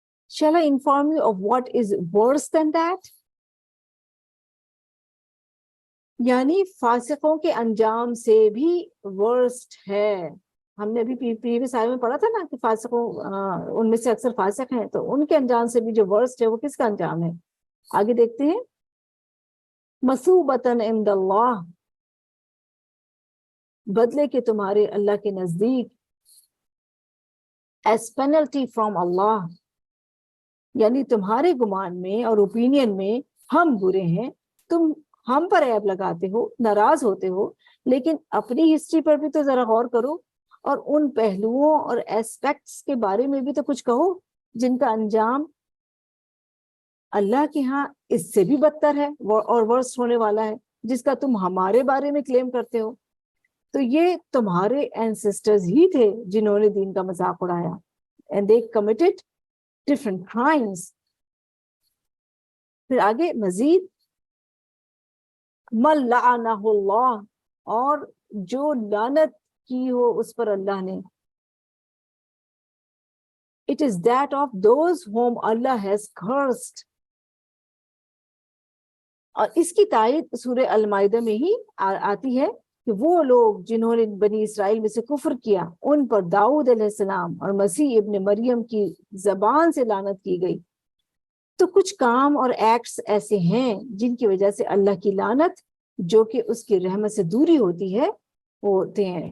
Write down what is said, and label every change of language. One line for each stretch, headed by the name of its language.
English: Shall I inform you of what is worse than that؟
Urdu: یعنی فاسقوں کے انجام سے بھی ورسٹ ہے. ہم نے ابھی پریویس آئے میں پڑھا تھا نا کہ فاسقوں ان میں سے اکثر فاسق ہیں، تو ان کے انجام سے بھی جو ورسٹ ہے وہ کس کا انجام ہے. آگے دیکھتے ہیں.
Arabic: مثوبتاً عند اللہ،
Urdu: بدلے کے تمہارے اللہ کے نزدیک،
English: as penalty from
Urdu: اللہ، یعنی تمہارے گمان میں اور اوپینین میں ہم برے ہیں، تم ہم پر عیب لگاتے ہو، ناراض ہوتے ہو، لیکن اپنی ہسٹری پر بھی تو ذرا غور کرو اور ان پہلوؤں اور ایسپیکٹس کے بارے میں بھی تو کچھ کہو جن کا انجام اللہ کے ہاں اس سے بھی بدتر ہے اور ورس ہونے والا ہے، جس کا تم ہمارے بارے میں کلیم کرتے ہو. تو یہ تمہارے اینسسٹرز ہی تھے جنہوں نے دین کا مذاق اڑایا.
English: and they committed different crimes.
Urdu: پھر آگے مزید
Arabic: من لعنہ اللہ،
Urdu: اور جو لعنت کی ہو اس پر اللہ نے.
English: it is that of those whom Allah has cursed.
Urdu: اور اس کی تائید سورہ المائدہ میں ہی آتی ہے کہ وہ لوگ جنہوں نے بنی اسرائیل میں سے کفر کیا، ان پر داؤد علیہ السلام اور مسیح ابن مریم کی زبان سے لعنت کی گئی. تو کچھ کام اور ایکٹس ایسے ہیں جن کی وجہ سے اللہ کی لعنت، جو کہ اس کی رحمت سے دوری ہوتی ہے، ہوتے ہیں.